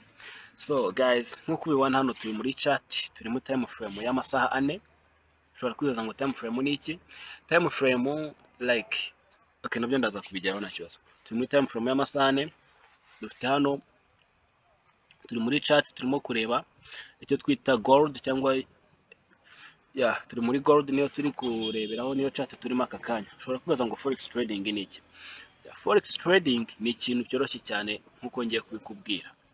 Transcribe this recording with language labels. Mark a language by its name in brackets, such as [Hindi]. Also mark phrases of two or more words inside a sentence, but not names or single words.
[English] So guys, [Kinyarwanda] nkuko ubibona hano turi muri chat, turi mu [English] time frame [Kinyarwanda] y'amasaha 4. Ushobora kwibaza ngo [English] time frame [Kinyarwanda] ni iki? [English] Time frame like [Kinyarwanda] nabyo ndaza kubigeraho nta kibazo. Turi muri [English] time frame [Kinyarwanda] y'amasaha 4, dufite hano, turi muri chat, turimo kureba icyo twita gold, cyangwa turi muri gold, niyo turi kureberaho, niyo chat turimo aka kanya. Ushobora kwibaza ngo [English] forex trading [Kinyarwanda] ni iki? [English] Forex trading [Kinyarwanda] ni ikintu cyoroshye cyane nkuko ngiye kubikubwira.